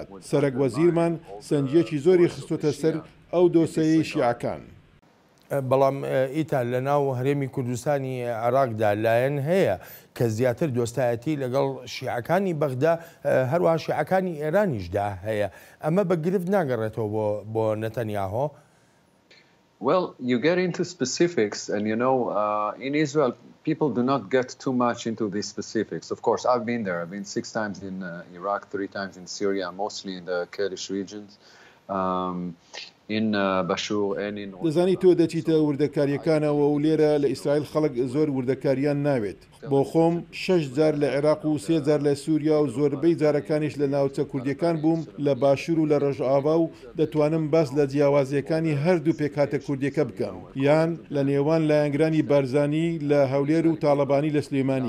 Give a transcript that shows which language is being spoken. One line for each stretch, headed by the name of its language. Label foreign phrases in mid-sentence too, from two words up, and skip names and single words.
Central Kurdish: سەرۆکوەزیرمان سەنجیەکی زۆری خستوتە سەر ئەو دۆسەیەی شیعەکان. بەڵام ئیتا لە ناو هەرێمی کوردستانی عێراقدا لایەن هەیە کە زیاتر دۆستایەتی لەگەڵ شیعەکانی بەغدا هەروەها شیعەکانی ئێرانیشدا هەیە. ئەمە بە گرفت ناگەڕێتەوە بۆ نەتەنیاهۆ؟
English: Well, you get into specifics, and you know, in Israel, people do not get too much into these specifics. Of course, I've been there. I've been 6 times in Iraq, 3 times in Syria, mostly in the Kurdish regions.
Central Kurdish: دەزانی تۆ دەچیتە وردەکاریەکانەوە و لێرە لە ئیسرائیل خەڵک زۆر وردەکاریان ناوێت. بۆ خۆم 6 جار لە عێراق و 3 جار لە سووریا و زۆربەی جارەکانیش لە ناوچە کوردیەکان بووم لە باشوور و لە ڕۆژئاوا و دەتوانم باس لە جیاوازیەکانی هەردوو پێکهاتە کوردیەکە بکەم، یان لە نێوان لایەنگرانی بارزانی لە هەولێر و تاڵەبانی لە سلێمانی.